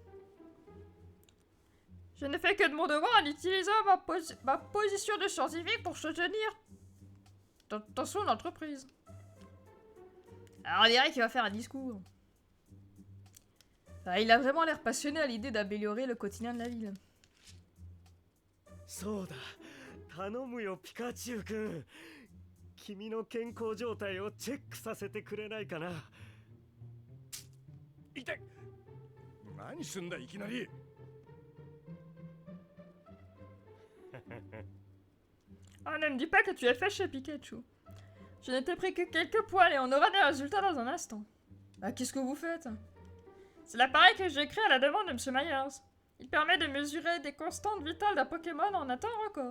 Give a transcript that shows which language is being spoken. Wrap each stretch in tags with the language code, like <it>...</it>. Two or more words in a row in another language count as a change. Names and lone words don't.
<fr>Je ne fais que de mon devoir en utilisant ma position de scientifique pour soutenir dans son entreprise. Alors on dirait qu'il va faire un discours. Ah, il a vraiment l'air passionné à l'idée d'améliorer le quotidien de la ville.</fr> <ja>そうだ、頼むよピカチュウくん。君の健康状態をチェックさせてくれないかな。痛い。何すんだいきなり。</ja> <fr>Oh, ne me dis pas que tu es fait chez Pikachu. Je n'étais pris que quelques poils et on aura des résultats dans un instant. Bah, qu'est-ce que vous faites? C'est l'appareil que j'ai créé à la demande de M. Myers. Il permet de mesurer des constantes vitales d'un Pokémon en un temps record.</fr>